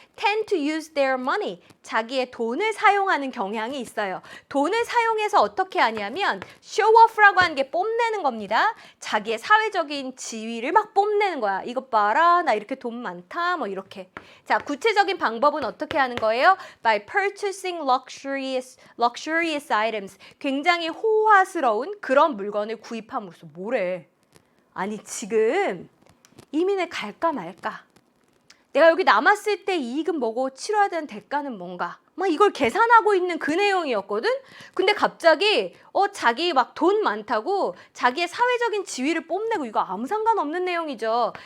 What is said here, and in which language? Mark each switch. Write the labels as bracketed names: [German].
[English] tend to use their money. [Korean] 자기의 돈을 사용하는 경향이 있어요. 돈을 사용해서 어떻게 하냐면 [English] show off [Korean] 라고 하는 게 뽐내는 겁니다. 자기의 사회적인 지위를 막 뽐내는 거야. 이것 봐라. 나 이렇게 돈 많다. 뭐 이렇게. 자, 구체적인 방법은 어떻게 하는 거예요? [English] By purchasing luxurious items. [Korean] 굉장히 호화스러운 그런 물건을 구입함으로써 뭐래? 아니, 지금 이민을 갈까 말까? 내가 여기 남았을 때 이익은 뭐고 치러야 되는 대가는 뭔가? 막 이걸 계산하고 있는 그 내용이었거든? 근데 갑자기 자기 막 돈 많다고 자기의 사회적인 지위를 뽐내고 이거 아무 상관없는 내용이죠.